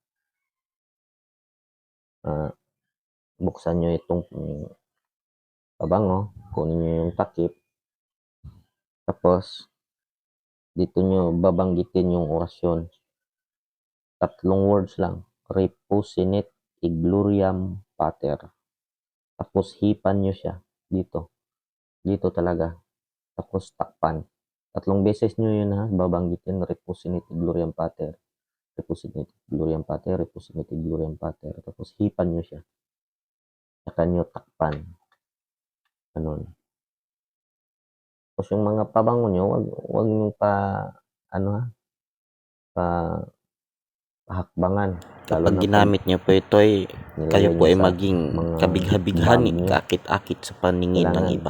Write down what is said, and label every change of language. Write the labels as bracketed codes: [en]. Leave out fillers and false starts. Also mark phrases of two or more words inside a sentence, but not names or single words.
[tl] Buksan nyo itong pabango, kunin nyo yung takip, tapos dito nyo babanggitin yung orasyon. 3 words lang, [la] Repusinit Igloriam Pater. [tl] Tapos hipan nyo siya dito talaga, tapos takpan. 3 beses nyo yun babanggitin, [la] Repusinit Igloriam Pater, Repusinit Igloriam Pater, Repusinit Igloriam Pater. [tl] Tapos hipan nyo siya, saka nyo takpan. Ganun. Tapos yung mga pabango nyo, wag nyo pahakbangan. Kapag ginamit nyo po ito ay kayo po ay maging kabigha-bighan, kakit-akit sa paningin ng iba.